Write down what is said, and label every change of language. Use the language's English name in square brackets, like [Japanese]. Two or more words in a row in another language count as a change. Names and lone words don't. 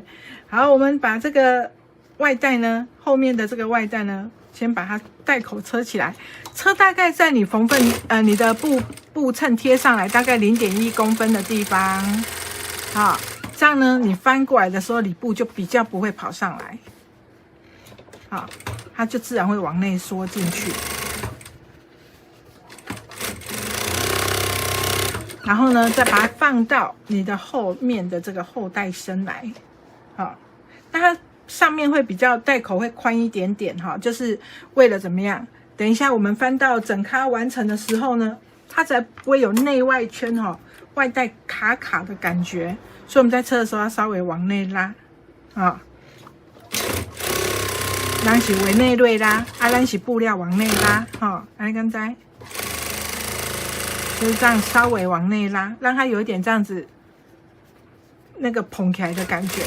[Chinese] 好，我們把這個外袋呢，後面的這個外袋呢，先把它袋口車起來，車大概在你縫份你的布襯貼上來大概0.1公分的地方，好，這樣呢你翻過來的時候，裡布就比較不會跑上來，好，它就自然會往內縮進去。然後呢，再把它放到你的後面的這個後袋身來，好，那它上面會比較袋口會寬一點點哈，就是為了怎麼樣？等一下我們翻到整咖完成的時候呢，它才不會有內外圈外袋卡卡的感覺。所以我們在車的時候要稍微往內拉啊，咱是往內瑞拉，咱是布料往內拉哈，來剛才就是這樣稍微往內拉，讓它有一點這樣子那個捧起來的感覺。